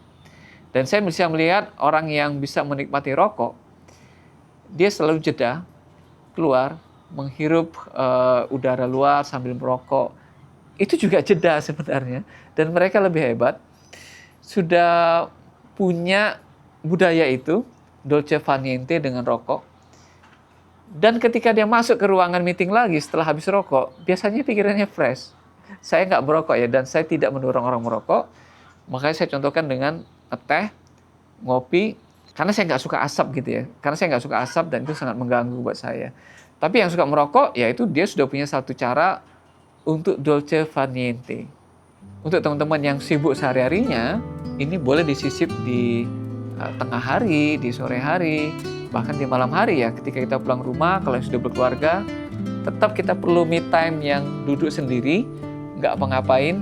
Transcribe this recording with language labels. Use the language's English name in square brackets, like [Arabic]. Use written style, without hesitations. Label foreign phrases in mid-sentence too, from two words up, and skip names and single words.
[Indonesian] Dan saya bisa melihat orang yang bisa menikmati rokok, dia selalu jeda, keluar, menghirup udara luar sambil merokok. Itu juga jeda sebenarnya. Dan mereka lebih hebat, sudah punya budaya itu, [Italian] dolce far niente [Indonesian] dengan rokok. Dan ketika dia masuk ke ruangan meeting lagi setelah habis rokok, biasanya pikirannya fresh. Saya nggak merokok ya, dan saya tidak mendorong orang merokok. Makanya saya contohkan dengan teh, ngopi, karena saya nggak suka asap gitu ya. Karena saya nggak suka asap dan itu sangat mengganggu buat saya. Tapi yang suka merokok, ya itu dia sudah punya satu cara untuk [Italian] dolce far niente. [Indonesian] Untuk teman-teman yang sibuk sehari-harinya, ini boleh disisip di tengah hari, di sore hari, bahkan di malam hari ya. Ketika kita pulang rumah, kalau sudah berkeluarga, tetap kita perlu [English] me time [Indonesian] yang duduk sendiri, nggak apa-ngapain.